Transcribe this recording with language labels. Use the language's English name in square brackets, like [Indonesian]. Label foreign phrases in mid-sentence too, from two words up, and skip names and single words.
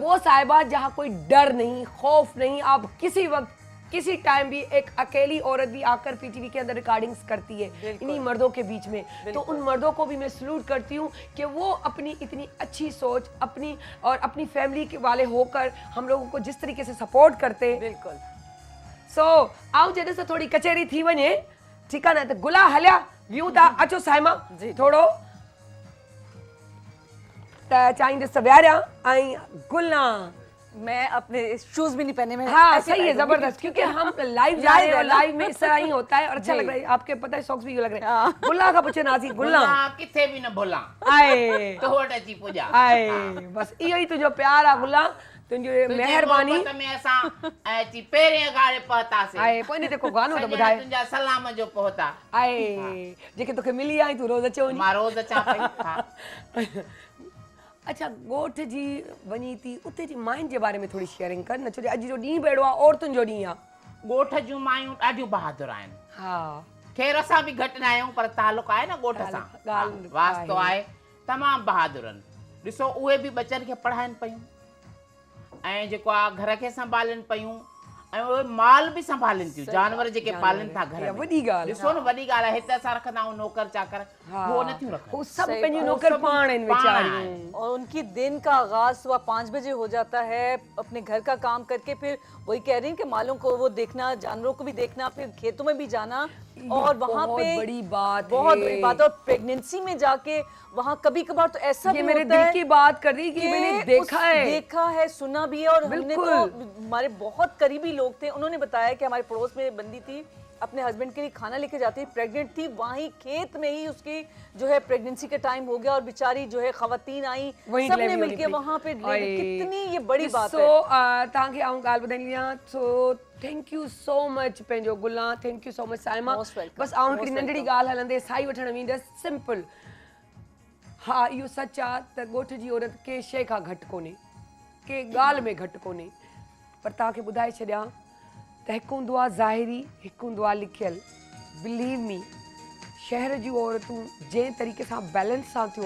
[Urdu] وہ صاحبہ جہاں کوئی ڈر نہیں خوف نہیں آپ کسی وقت کسی ٹائم بھی ایک اکیلی عورت بھی آکر پی ٹی وی کے اندر ریکارڈنگز کرتی ہے बिल्कुल। انہی مردوں کے بیچ میں تو ان مردوں کو بھی میں سیلوٹ کرتی ہوں کہ وہ اپنی اتنی اچھی سوچ اپنی اور اپنی فیملی کے والے ہوکر ہم لوگوں کو جس طریقے سے سپورٹ کرتے बिल्कुल [Sindhi] सो आओ जॾहिं सां थोड़ी कचहरी थी वञे ठीकु आहे न त गुला हलिया वियूं था अचो साइमा जी। थोड़ो त चाहींदसि त विहारियां ऐं गुलना [Urdu] میں اپنے شوز بھی نہیں پہنے میں हाँ ऐसे صحیح ہے बैठूंगी। زبردست کیونکہ ہم لائیو جا رہے ہیں اور ہے نا? لائیو میں اس طرح ہی ہوتا ہے اور اچھا जी। لگ رہا ہے آپکے پتا ہے ساکس بھی یوں لگ رہے ہیں हाँ। [Sindhi] गुल्ला का पूछे नासी गुल्ला भुलां, किथे बि न भुलां आए तो वटि अची पुॼा आए बस इहो ई तुंहिंजो प्यार आहे गुल्ला तुंहिंजी तुंहिंजे महिरबानी मोहबत में असां अची पहिरें अगाड़े पहुतासीं आए पोइ इन ते को गानो त सॼणा ॿुधाए तुंहिंजा सलाम जो पहुता आए जेके तोखे मिली आई तूं रोज़ अचे वञी मां रोज़ अचां पई हा। अच्छा ॻोठ जी वञी थी उते जी माइन जे बारे में थोड़ी शेयरिंग कर न छो जो अॼु जो ॾींहुं बेड़ो आहे औरतुनि जो ॾींहुं आहे ॻोठ जूं मायूं ॾाढियूं बहादुर आहिनि हा ख़ैर असां बि घटि न आहियूं पर तालुक आहे न ॻोठ सां तालुक, ॻाल्हि हा, वास्तो आहे। आहे तमामु बहादुर आहिनि ॾिसो उहे बि बचनि खे पढ़ाइनि पयूं ऐं जेको आहे घर खे संभालनि पयूं ऐं उहे माल बि संभालनि थियूं जानवर जेके पालनि था घर इहा में वॾी ॻाल्हि आहे। ॾिसो न वॾी ॻाल्हि आहे हिते असां रखंदा आहियूं नौकर चाकर उहो नथियूं रखनि [Urdu] وہ سب सही [Sindhi] पंहिंजी [Urdu] बात। [Sindhi] नौकर [Urdu] وہ سب [Sindhi] पाण आहिनि पाण वीचारियूं आहिनि। [Urdu] اور انکی دن کا آغاز صبح 5 بجے ہو جاتا ہے اپنے گھر کا کام کرکے پھر وہی کہہ رہی ہیں کہ مالوں کو وہ دیکھنا جانوروں کو بھی دیکھنا پھر کھیتوں میں بھی جانا اور وہاں बहुत पे بڑی بات बहुत है। بڑی بات اور پریگننسی میں جاکے وہاں کبھی کبھار تو ایسا ये भी मेरे होता दिल है کی بات کر رہی کہ میں نے دیکھا ہے سنا بھی ہے اور ہم نے बिल्कुल। تو ہمارے بہت قریبی لوگ تھے انہوں نے بتایا کہ ہمارے پڑوس میں بندی تھی اپنے ہسبنڈ کے لیے کھانا لیکے جاتی پریگننٹ تھی وہیں کھیت میں ہی اسکی جو ہے پریگننسی کا ٹائم ہو گیا اور بیچاری جو ہے خواتین آئی वहीं सबने डिलीवरी मिलके ہونی پئی. وہاں پے [Sindhi] आए। [Urdu] کتنی یہ بڑی بات सो है [Sindhi] तव्हांखे आऊं ॻाल्हि ॿुधाईंदी आहियां सो [English] thank you so much [Sindhi] पंहिंजो गुलां [English] thank you so much [Sindhi] साइमा [English] Most welcome, [Sindhi] बसि आऊं हिकिड़ी [English] most [Sindhi] नंढड़ी [English] welcome. [Sindhi] ॻाल्हि हलंदे साई वठण वेंदसि सिंपल हा इहो सच आहे त ॻोठ जी औरत के शइ खां घटि कोन्हे के ॻाल्हि में घटि कोन्हे पर तव्हांखे ॿुधाए छॾियां त हिकु हूंदो आहे ज़ाहिरी हिकु हूंदो आहे लिखियल [English] believe me [Sindhi] शहर जूं औरतूं जंहिं तरीक़े सां बैलेंस सां थियूं